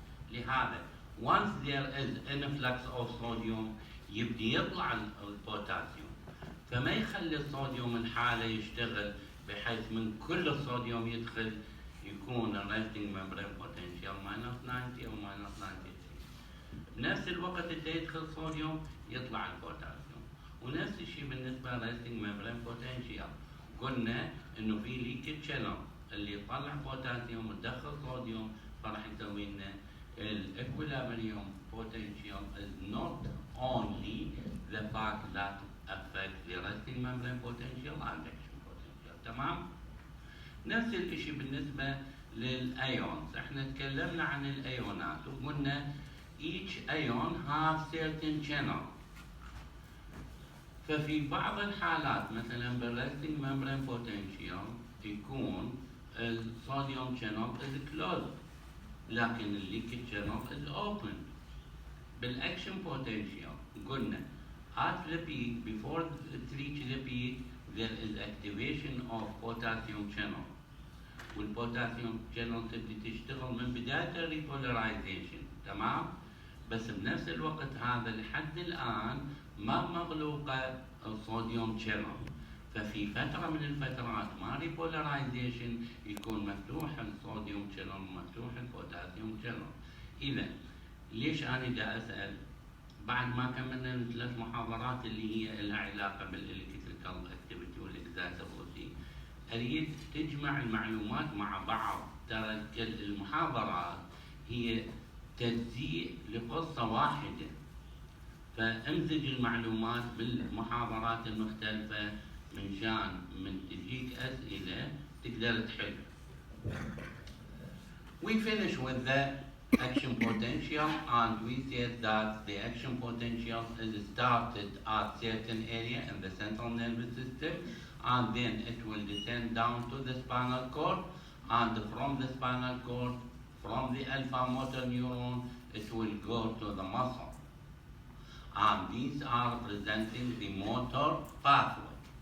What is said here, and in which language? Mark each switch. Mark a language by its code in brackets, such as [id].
[ar] لهذا [en] once there is influx of sodium [ar] يبدي يطلع البوتاسيوم، فما يخلي الصوديوم الحالة يشتغل بحيث من كل الصوديوم يدخل يكون [en] resting membrane potential minus 90 [ar] أو [en] minus 93. [ar] بنفس الوقت اللي يدخل صوديوم يطلع البوتاسيوم. ونفس الشيء بالنسبة [en] resting membrane potential، [ar] قلنا إنه في [en] leakage channel [ar] اللي يطلع بوتاسيوم وتدخل صوديوم، فراح يسوي لنا [en] equilibrium potential is not only the fact that affects the resting membrane potential and action potential. [ar] تمام؟ نفس الشيء بالنسبة للأيونز، احنا تكلمنا عن الأيونات وقلنا [en] each ion has certain channel. [ar] ففي بعض الحالات مثلا بالresting membrane potential يكون الصوديوم [en] channel is closed [ar] لكن الليكج [en] channel is open. [ar] بالاكشن potential قلنا [en] at the peak, before it reach the peak there is activation of potassium channel، [ar] والبوتاسيوم channel تبدي تشتغل من بداية الريبولاريزيشن، تمام؟ بس بنفس الوقت هذا لحد الآن ما مغلوقة الصوديوم channel، ففي فترة من الفترات مع ريبولاريزيشن يكون مفتوح الصوديوم channel ومفتوح البوتاسيوم channel. إذا ليش أنا دا أسأل بعد ما كملنا الثلاث محاضرات اللي هي لها علاقة بالإلكتريكال اكتيفيتي والإكزايتابيلتي، أريد تجمع المعلومات مع بعض. ترى المحاضرات هي تجزيء لقصة واحدة، فامزج المعلومات بالمحاضرات المختلفة من تجيك أسئلة تقدر تحل. [en] We finish with the action potential and we said that the action potential is started at certain area in the central nervous system and then it will descend down to the spinal cord, and from the spinal cord, from the alpha motor neuron, it will go to the muscle, and these are representing the motor pathway.